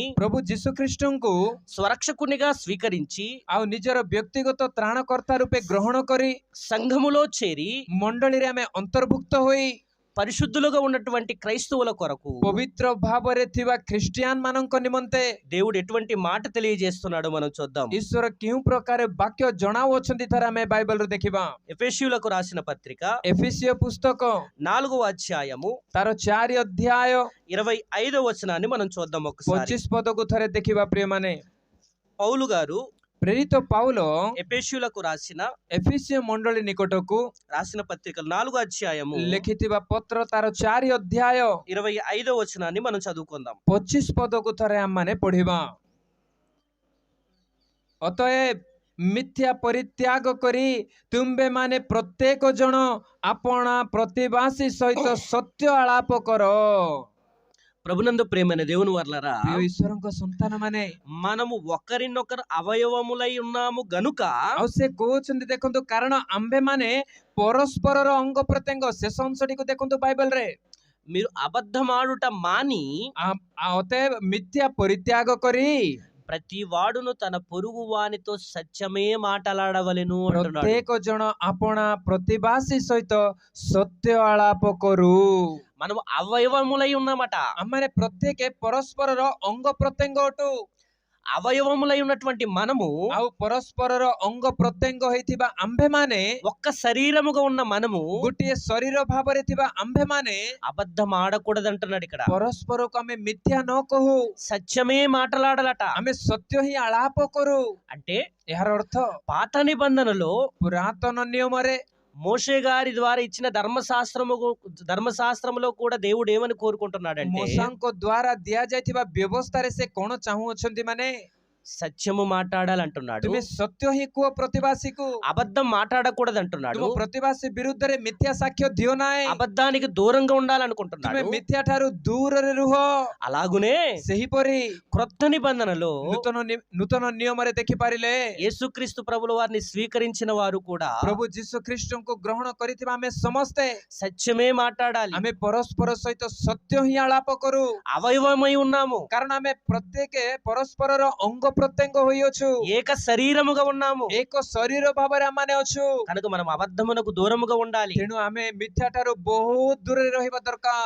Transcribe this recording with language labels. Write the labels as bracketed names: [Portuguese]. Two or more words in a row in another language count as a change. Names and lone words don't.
[Odia] ପ୍ରଭୁ ଯୀଶୁ ଖ୍ରୀଷ୍ଟଙ୍କୁ [Telugu] స్వరక్షకునిగా స్వీకరించి [Odia] ଆଉ ନିଜର ବ୍ୟକ୍ତିଗତ ତ୍ରାଣକର୍ତ୍ତା ରୂପେ ଗ୍ରହଣ କରି [Telugu] సంఘములో చేరి [Odia] ମଣ୍ଡଳୀରେ ଆମେ ଅନ୍ତର୍ଭୁକ୍ତ ହୋଇ [Telugu] పరిశుద్ధులుగా ఉన్నటువంటి క్రైస్తవుల కొరకు [Odia] ପବିତ୍ର ଭାବରେ ଥିବା ଖ୍ରୀଷ୍ଟିଆନ ମାନଙ୍କ ନିମନ୍ତେ [Telugu] దేవుడు ఎటువంటి మాట తెలియజేస్తున్నాడో మనం చూద్దాం. [Odia] ଈଶ୍ୱର କେଉଁ ପ୍ରକାର ବାକ୍ୟ ଜଣାଉଅଛନ୍ତି ଥରେ ଆମେ ବାଇବଲରୁ ଦେଖିବା। [Telugu] ఎఫెసీయులకు రాసిన పత్రిక [Odia] ଏଫେସୀୟ పుస్తକ [Telugu] 4వ అధ్యాయము [Odia] ତାର 4 ଅଧ୍ୟାୟ [Telugu] 25వ వచనాన్ని మనం చూద్దాం ఒకసారి. [Odia] 25 ପଦକୁ ଥରେ ଦେଖିବା ପ୍ରିୟମାନେ। [Telugu] పౌలు గారు [Odia] ପ୍ରେରିତ ପାଉଲ [Telugu] ఎఫెసీయులకు రాసిన [Odia] ଏଫେସୀୟ ମଣ୍ଡଳୀ ନିକଟକୁ [Telugu] రాసిన పత్రిక 4వ అధ్యాయము [Odia] ଲେଖିଥିବା ପତ୍ର ତାର 4 ଅଧ୍ୟାୟ [Telugu] 25వ వచనాన్ని మనం చదువుకుందాం. [Odia] 25 ପଦକୁ ଥରେ ଆମମାନେ ପଢିବା। ଅତଏବ ମିଥ୍ୟା ପରିତ୍ୟାଗ କରି ତୁମ୍ଭେମାନେ ପ୍ରତ୍ୟେକ ଜଣ ଆପଣା ପ୍ରତିବାସୀ ସହିତ ସତ୍ୟ ଆଳାପ କର। [Telugu] ప్రభునందు ప్రేమైన దేవుని వర్లరా, [Odia] ପ୍ରିୟ ଈଶ୍ୱରଙ୍କ ସନ୍ତାନ ମାନେ, [Telugu] మనము ఒకరినొకరు అవయవములై ఉన్నాము గనుక [Odia] ଆଉ ସେ କହୁଛନ୍ତି ଦେଖନ୍ତୁ, କାରଣ ଆମ୍ଭେମାନେ ପରସ୍ପରର ଅଙ୍ଗ ପ୍ରତ୍ୟଙ୍ଗ। ଶେଷ ଅଂଶଟିକୁ ଦେଖନ୍ତୁ ବାଇବଲରେ, [Telugu] మీరు అబద్ధమాడుట మాని [Odia] ଅତଏବ ମିଥ୍ୟା ପରିତ୍ୟାଗ କରି [Telugu] ప్రతి వాడును తన పొరుగు వానితో సత్యమే మాటలాడవలెను అంటున్నాడు. [Odia] ପ୍ରତ୍ୟେକ ଜଣ ଆପଣା ପ୍ରତିବାସୀ ସହିତ ସତ୍ୟ ଆଳାପ କରୁ। [Telugu] మనం అవయవములై ఉన్నామట. [Odia] ଆମମାନେ ପ୍ରତ୍ୟେକ ପରସ୍ପରର ଅଙ୍ଗ ପ୍ରତ୍ୟଙ୍ଗ ଅଟୁ। [Telugu] అవయవములై ఉన్నటువంటి మనము [Odia] ଆଉ ପରସ୍ପରର ଅଙ୍ଗ ପ୍ରତ୍ୟଙ୍ଗ ହେଇଥିବା ଆମ୍ଭେମାନେ [Telugu] ఒక్క శరీరముగా ఉన్న మనము [Odia] ଗୋଟିଏ ଶରୀର ଭାବରେ ଥିବା ଆମ୍ଭେମାନେ [Telugu] అబద్ధం ఆడకూడదంటున్నాడు ఇక్కడ. [Odia] ପରସ୍ପରକୁ ଆମେ ମିଥ୍ୟା ନ କହୁ, [Telugu] సత్యమే మాటలాడాలట. [Odia] ଆମେ సత్ୟ ହିଁ ଆଳାପ କରୁ। [Telugu] అంటే [Odia] ଏହାର ଅର୍ଥ [Telugu] పాత నిబంధనలో [Odia] ପୁରାତନ ନିୟମରେ [Telugu] మోషే గారి ద్వారా ఇచ్చిన ధర్మశాస్త్రములో కూడా దేవుడు ఏమని కోరుకుంటున్నాడంటే [Odia] ମୋଶାଙ୍କ ଦ୍ୱାରା ଦିଆଯାଇଥିବା ବ୍ୟବସ୍ଥାରେ ସେ କଣ ଚାହୁଁଅଛନ୍ତି ମାନେ [Telugu] సత్యము మాట్లాడాలంటున్నాడు. [Odia] ତୁମେ ସତ୍ୟ ହିଁ କୁହ ପ୍ରତିବାସୀକୁ। [Telugu] అబద్ధం మాట్లాడకూడదు అంటున్నాడు. [Odia] ତୁମ ପ୍ରତିବାସୀ ବିରୁଦ୍ଧରେ ମିଥ୍ୟା ସାକ୍ଷ୍ୟ ଦିଅ ନାହିଁ। [Telugu] అబద్ధానికి దూరంగా [Odia] ତୁମେ [Telugu] ఉండాలనుకుంటున్నాడు. [Odia] ମିଥ୍ୟା ଠାରୁ ଦୂରରେ ରୁହ। [Telugu] అలాగునే [Odia] ସେହିପରି [Telugu] క్రొత్త నిబంధనలో [Odia] ନୂତନ ନିୟମରେ ଦେଖିପାରିଲେ [Telugu] యేసుక్రీస్తు ప్రభుల వారిని స్వీకరించిన వారు కూడా [Odia] ପ୍ରଭୁ ଯୀଶୁ ଖ୍ରୀଷ୍ଟଙ୍କୁ ଗ୍ରହଣ କରିଥିବା ଆମେ ସମସ୍ତେ [Telugu] సత్యమే మాట్లాడాలి. [Odia] ଆମେ ପରସ୍ପର ସହିତ ସତ୍ୟ ହିଁ ଆଳାପ କରୁ। [Telugu] అవయవమై ఉన్నాము, [Odia] କାରଣ ଆମେ ପ୍ରତ୍ୟେକ ପରସ୍ପରର ଅଙ୍ଗ ପ୍ରତ୍ୟଙ୍ଗ ହୋଇଅଛୁ, [Telugu] ఏక శరీరముగా ఉన్నాము. [Odia] ଏକ ଶରୀର ଭାବରେ ଆମମାନେ ଅଛୁ। [Telugu] కనుక మనం అబద్ధమునకు దూరముగా ఉండాలి. [Odia] ତେଣୁ ଆମେ ମିଥ୍ୟା ଠାରୁ ବହୁତ ଦୂରରେ ରହିବା ଦରକାର।